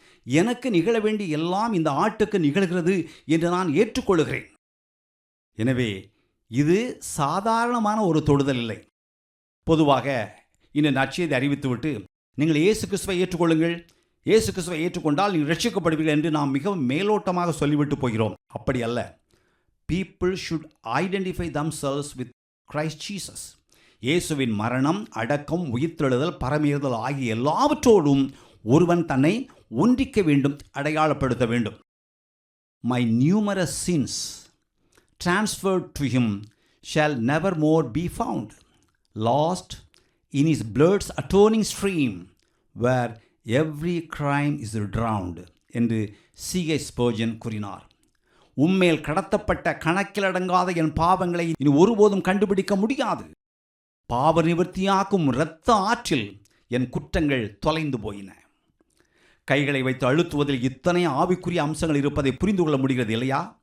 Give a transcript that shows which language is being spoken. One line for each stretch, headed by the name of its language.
Tamil: எனக்கு நிகழ வேண்டிய எல்லாம் இந்த ஆட்டுக்கு நிகழ்கிறது என்று நான் ஏற்றுக்கொள்கிறேன். எனவே இது சாதாரணமான ஒரு தொடுதல் இல்லை. பொதுவாக இந்த நற்செய்தி அறிவித்துவிட்டு நீங்கள் இயேசு கிறிஸ்துவை ஏற்றுக்கொள்ளுங்கள், இயேசு கிறிஸ்துவை ஏற்றுக்கொண்டால் நீங்கள் ரட்சிக்கப்படுவீர்கள் என்று நாம் மிகவும் மேலோட்டமாக சொல்லிவிட்டு போகிறோம். அப்படி அல்ல.
English: People should identify themselves with Christ Jesus.
Tamil: இயேசுவின் மரணம், அடக்கம், உயிர்த்தெழுதல், பரமேறுதல் ஆகிய எல்லாவற்றோடும் ஒருவன் தன்னை ஒன்றிக்க வேண்டும், அடையாளப்படுத்த வேண்டும்.
English: My numerous sins transferred to him shall never more be found, lost in his blood's atoning stream, where every crime is drowned என்று C.H.
Tamil: Spurgeon கூறினார். உம்மேல் கடத்தப்பட்ட கணக்கிலடங்காத என் பாவங்களை இனி ஒருபோதும் கண்டுபிடிக்க முடியாது. பாவ நிவர்த்தியாக்கும் இரத்த ஆற்றில் என் குற்றங்கள் தொலைந்து போயின. கைகளை வைத்து அழுத்துவதில் இத்தனை ஆவிக்குரிய அம்சங்கள் இருப்பதை புரிந்து கொள்ள முடிகிறது இல்லையா?